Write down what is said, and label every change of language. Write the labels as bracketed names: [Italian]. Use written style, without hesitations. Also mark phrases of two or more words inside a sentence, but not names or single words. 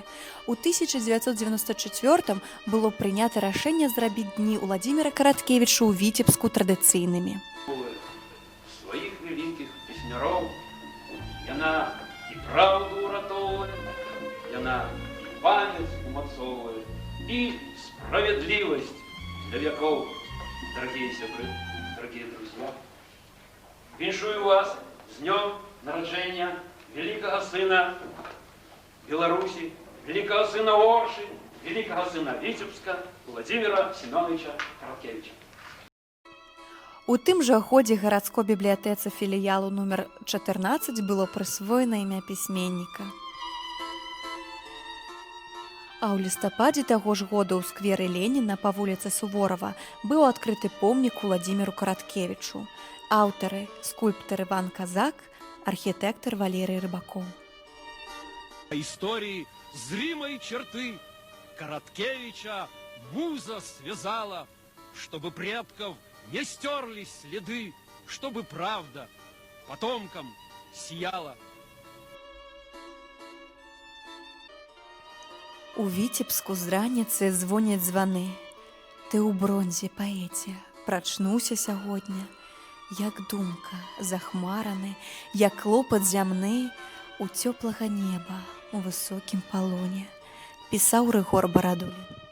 [Belarusian] У 1994 было прынята рашэнне зрабіць дні Уладзіміра Караткевіча ў Віцебску традыцыйнымі. Сваіх вялікіх песняроў яна і праўду ўратоўвае, яна памяць умацоўвае і справядлівасць для вякоў. [Russian] Дорогие сябры, дорогие друзья, [Belarusian] віншую вас з днём нараджэння [Russian] великого сына Беларуси, великого сына Орши, великого сына Витебска Владимира Семеновича Караткевича. [Belarusian] У тым жа годзе гарадской бібліятэцы філіялу нумер 14 было прысвоена імя пісьменніка. А ў лістападзе таго ж года ў скверы Леніна па вуліцы Суворова быў адкрыты помнік Уладзіміру Караткевічу. Аўтары – скульптар Іван Казак, архітэктар Валерый Рыбакоў. [Russian] Истории зримой черты Короткевича муза связала, чтобы предков не стерлись следы, чтобы правда потомкам сияла. [Belarusian] У Віцебску з раніцы звоняць званы. Ты ў бронзе, паэце, прачнуўся сягодня. Як думка, захмараны, як клопат зямны, у цёплага неба, у высокім палоне, пісаў Рыгор Барадулін.